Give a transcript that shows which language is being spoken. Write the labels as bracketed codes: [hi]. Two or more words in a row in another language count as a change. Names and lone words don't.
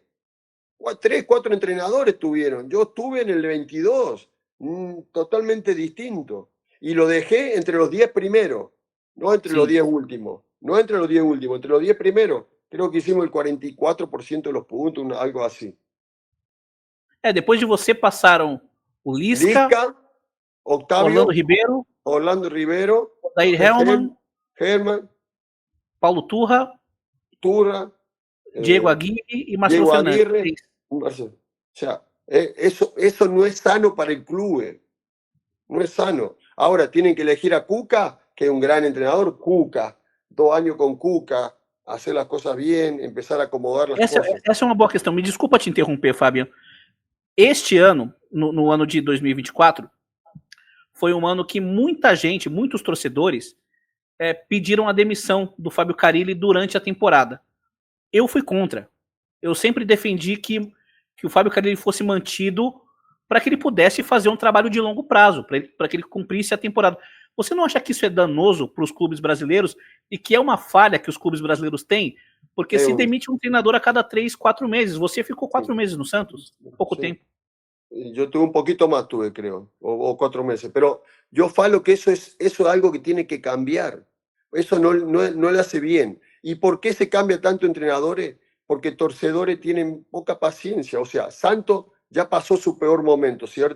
[es] Tres, cuatro entrenadores tuvieron. Yo estuve en el 22, totalmente distinto. Y lo dejé entre los 10 primeros, no entre los [pt] Sim. [es] 10 últimos. No entre los 10 últimos, entre los 10 primeros. Creo que hicimos el 44% de los puntos, algo así. [pt] Depois de você passaram o Lisca, Lisca, Orlando Octavio, Ribeiro, Orlando Rivero, Odair Hellman, Germán, Paulo Turra, Turra, Diego eh, Aguirre e Marcelo Diego Fernandes. Aguirre. [es] O sea, eso no es sano para el club. No es sano. Ahora tienen que elegir a Cuca, que es un gran entrenador. Cuca, 2 años con Cuca, hacer las cosas bien, empezar a acomodar las [pt] Essa, [es] cosas. [pt] essa é uma boa questão. Me desculpa te interromper, Fabiano. Este ano, no ano de 2024, foi um ano que muita gente, muitos torcedores, pediram a demissão do Fábio Carille durante a temporada. Eu fui contra. Eu sempre defendi que o Fábio Carille fosse mantido para que ele pudesse fazer um trabalho de longo prazo, para que ele cumprisse a temporada. Você não acha que isso é danoso para os clubes brasileiros e que é uma falha que os clubes brasileiros têm? Porque se Eu, demite um treinador a cada 3, 4 meses. Você ficou 4 meses no Santos? Pouco [es] sí. [pt] tempo. [es] Yo tuve un poquito más, creo, o 4 meses. Pero yo falo que eso es algo que tiene que cambiar. Eso no le hace bien. ¿Y por qué se cambia tanto entrenadores? Porque torcedores tienen poca paciencia. O sea, Santos ya pasó su peor momento, ¿cierto?